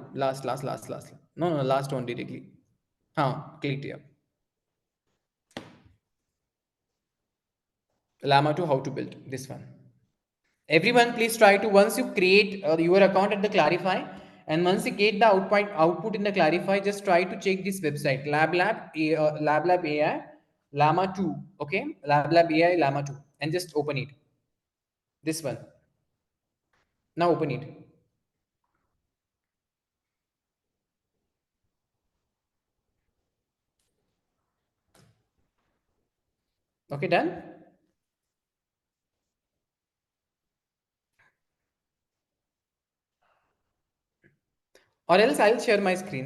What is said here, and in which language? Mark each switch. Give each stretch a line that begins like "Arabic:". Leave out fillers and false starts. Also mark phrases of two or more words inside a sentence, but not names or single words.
English: Last. No, no, last one directly. Click here. Llama 2 how to build this one. Everyone please try to, once you create your account at the clarify, and once you get the output in the clarify, just try to check this website lablab AI llama 2. Okay, lablab AI llama 2, and just open it, this one. Now open it. Okay, done. Or else I'll share my screen.